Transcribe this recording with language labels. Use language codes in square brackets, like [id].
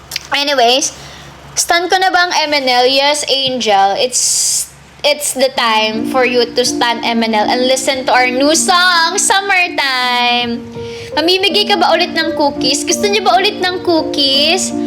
[tl] Anyways, stan ko na ba ang MNL? [en] Yes, Angel. It's the time for you to stan MNL and listen to our new song, Summertime. [tl] Mamimigay ka ba ulit ng cookies? Gusto niyo ba ulit ng cookies?